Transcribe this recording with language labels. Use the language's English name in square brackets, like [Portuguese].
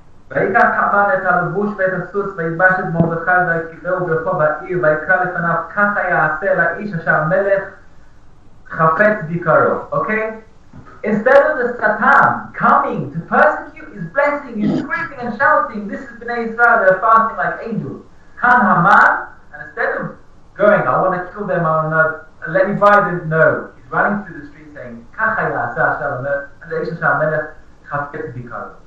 [Hebrew] ויקח המן את הלבוש ואת הסוס וילבש את מרדכי ויקבעו ברחוב העיר ויקרא לפניו ככה יעשה לאיש אשר המלך חפץ ביקרו. [English] Okay? Instead of the Satan coming to persecute, he's blessing, he's screaming and shouting, this is Bnei Israel, they're fasting like angels. Come Haman, and instead of going, I want to kill them, I want to let me buy them, no. He's running through the street saying, [Hebrew] ככה יעשה אשר המלך, לאיש אשר המלך חפץ ביקרו.